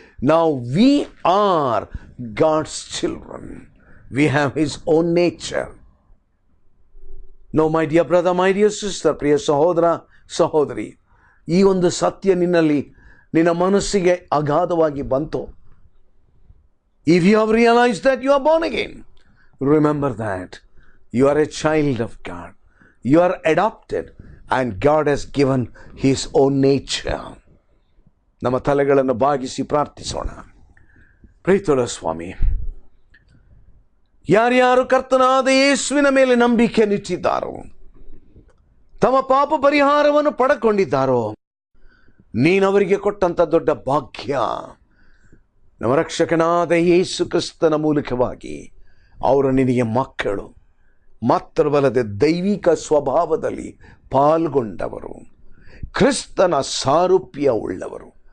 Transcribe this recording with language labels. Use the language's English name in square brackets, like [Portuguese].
[Kannada] ನಾವು [English] We are God's children, we have his own nature. No my dear brother, my dear sister, [Kannada] ಪ್ರಿಯ ಸಹೋದರ ಸಹೋದರಿ, ಈ ಒಂದು ಸತ್ಯ ನಿನ್ನ ಮನಸ್ಸಿಗೆ ಅಗಾಧವಾಗಿ ಬಂತು. [English] If you have realized that you are born again, remember that you are a child of God. You are adopted and God has given His own nature. [Kannada] ನಮ್ಮ ತಲೆಗಳನ್ನು ಬಾಗಿಸಿ ಪ್ರಾರ್ಥಿಸೋಣ. ಪ್ರೀತಿಯುಳ್ಳ ಸ್ವಾಮಿ, ಯಾರ್ಯಾರು ಕರ್ತನಾದ ಯೇಸುವಿನ ಮೇಲೆ ನಂಬಿಕೆ ನಿಟ್ಟಿದ್ದಾರೋ, ತಮ್ಮ ಪಾಪ ಪರಿಹಾರವನ್ನು ಪಡೆದುಕೊಂಡಿದ್ದಾರೋ, ನೀನವರಿಗೆ ಕೊಟ್ಟಂಥ ದೊಡ್ಡ ಭಾಗ್ಯ, ನಮ್ಮ ರಕ್ಷಕನಾದ ಯೇಸು ಕ್ರಿಸ್ತನ ಮೂಲಕವಾಗಿ ಅವರು ನಿನಗೆ ಮಕ್ಕಳು, ಮಾತ್ರವಲ್ಲದೆ ದೈವಿಕ ಸ್ವಭಾವದಲ್ಲಿ ಪಾಲ್ಗೊಂಡವರು, ಕ್ರಿಸ್ತನ ಸಾರೂಪ್ಯ ಉಳ್ಳವರು.